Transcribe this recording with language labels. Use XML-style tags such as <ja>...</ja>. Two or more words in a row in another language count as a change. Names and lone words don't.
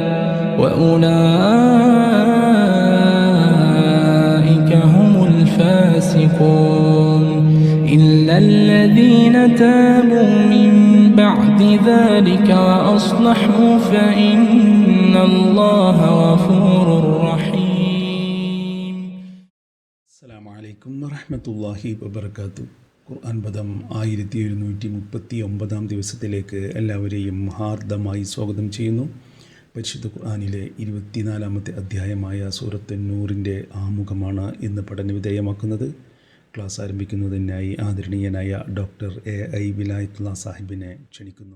<ar>وأولئك هم الفاسقون إلا الذين تابوا من بعد ذلك وأصلحوا فإن الله غفور رحيم. السلام عليكم ورحمة الله وبركاته.</ar> <ml>ഖുർആൻ പദം 1739 ദിവസത്തിലേക്ക് എല്ലാവരെയും ഹാർദമായി സ്വാഗതം ചെയ്യുന്നു. പരിശുദ്ധ ഖുർആനിലെ 24-ാമത്തെ അധ്യായമായ സൂറത്ത് നൂറിൻ്റെ ആമുഖമാണ് ഇന്ന് പഠനവിധേയമാക്കുന്നത്. ക്ലാസ് ആരംഭിക്കുന്നതിനായി ആദരണീയനായ ഡോക്ടർ AI വിലായത്തുള്ള സാഹിബിനെ ക്ഷണിക്കുന്നു.</ml>